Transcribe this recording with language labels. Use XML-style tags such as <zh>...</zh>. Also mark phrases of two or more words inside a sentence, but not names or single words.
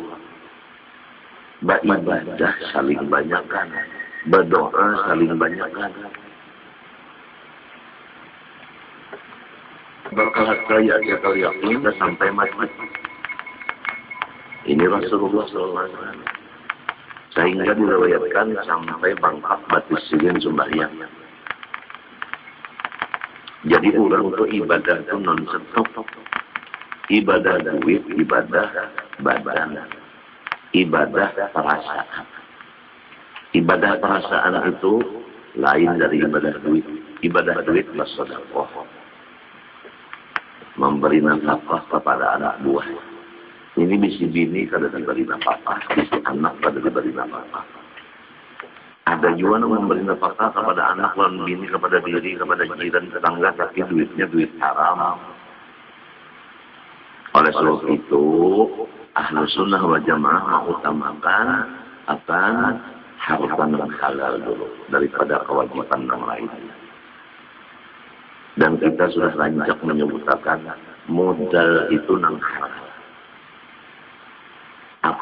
<bjn>Beribadah saling banyakkan, berdoa saling banyakkan. Bakal kaya dia kali yakin sampai mati. Ini Rasulullah SAW. Sehingga diriwayatkan sampai bangkat batis silin sembahyang. Jadi orang itu ibadah itu non-stop. Ibadah duit, ibadah badan, ibadah perasaan. Ibadah perasaan itu lain dari ibadah duit. Ibadah duit adalah sedekah. Memberi nafkah kepada anak buah. Ini bisi bini kada diberi nafkah, bisi anak kada diberi nafkah. Ada juga yang memberi nafkah kepada anak, lawan bini kepada diri, kepada jiran, tetangga, tapi duitnya duit haram. Oleh sebab itu,</bjn> <ar>ahlu sunnah wal jamaah</ar> <bjn>mengutamakan akan harta yang halal dulu daripada kewajiban yang lain. Dan kita sudah lanjut menyebutkan modal itu nang haram.</bjn>